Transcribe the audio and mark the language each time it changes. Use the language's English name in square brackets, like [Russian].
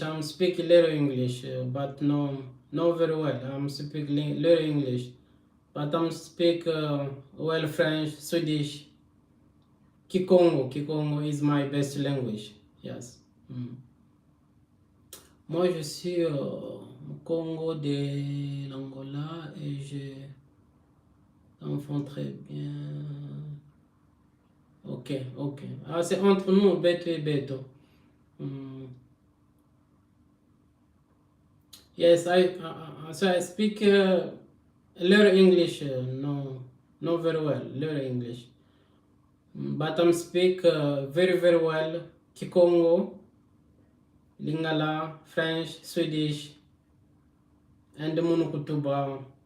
[English] I'm speaking little English, but no very well. I'm speaking little English, but I'm speak well French, Swedish. Kikongo. Kikongo is my best language. Yes. [French] Moi, je suis au Congo de l'Angola et je t'entends très bien. Ok. Ah, c'est entre nous, Beto et Beto. [English] Yes, so I speak a little English, no very well, little English. But I speak very well Kikongo, Lingala, French, Swedish, and Munukutuba.